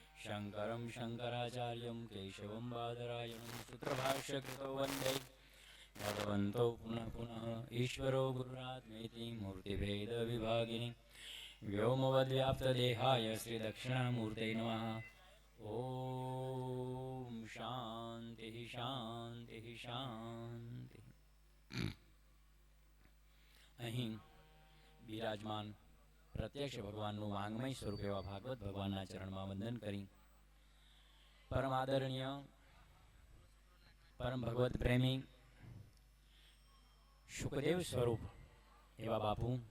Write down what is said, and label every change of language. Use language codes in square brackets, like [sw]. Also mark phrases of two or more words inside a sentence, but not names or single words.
[sa] शङ्करं शङ्कराचार्यं केशवं बादरायणं सूत्रभाष्यकृतौ वन्दे भगवन्तौ पुनः पुनः ईश्वरो गुरुरात्मेति मूर्तिभेदविभागिनि व्योमवद्व्याप्तदेहाय श्रीदक्षिणामूर्तये नमः। ॐ शान्तिः शान्तिः शान्तिः। [gu] અહીં બિરાજમાન પ્રત્યક્ષ ભગવાનનું વાંગમય સ્વરૂપ એવા ભાગવત ભગવાનના ચરણમાં વંદન કરી પરમ આદરણીય પરમ ભગવત પ્રેમી શુકદેવ સ્વરૂપ એવા બાપુ